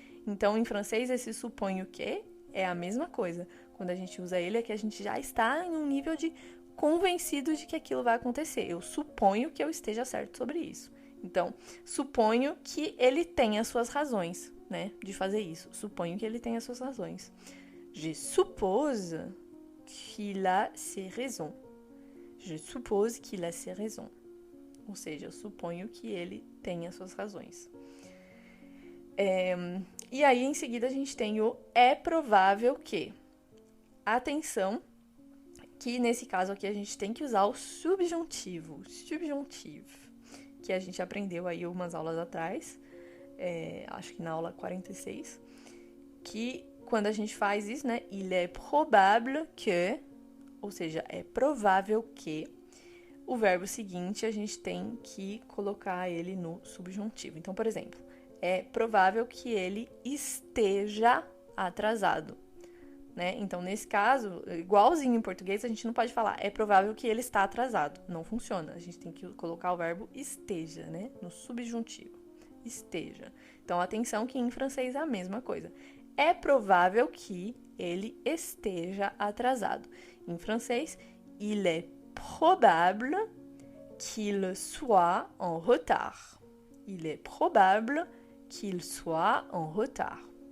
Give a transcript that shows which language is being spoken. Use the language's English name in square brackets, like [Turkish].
[Portuguese] Então, em francês, esse suponho que é a mesma coisa. Quando a gente usa ele, é que a gente já está em um nível de convencido de que aquilo vai acontecer. Eu suponho que eu esteja certo sobre isso. Então, suponho que ele tenha suas razões, né, de fazer isso. Suponho que ele tenha suas razões. [French] Je suppose qu'il a ses raisons. Je suppose qu'il a ses raisons. [Portuguese] Ou seja, eu suponho que ele tenha suas razões. E aí, em seguida, a gente tem o é provável que. Atenção, que nesse caso aqui a gente tem que usar o subjuntivo. Subjuntivo, que a gente aprendeu aí umas aulas atrás, acho que na aula 46, que quando a gente faz isso, né, [French] il est probable que, [Portuguese] ou seja, é provável que, o verbo seguinte a gente tem que colocar ele no subjuntivo. Então, por exemplo, é provável que ele esteja atrasado. né? Então, nesse caso, igualzinho em português, a gente não pode falar é provável que ele está atrasado. Não funciona. A gente tem que colocar o verbo esteja, né? No subjuntivo. Esteja. Então, atenção que em francês é a mesma coisa. É provável que ele esteja atrasado. Em francês, [French] il est probable qu'il soit en retard. Il est probable qu'il soit en retard.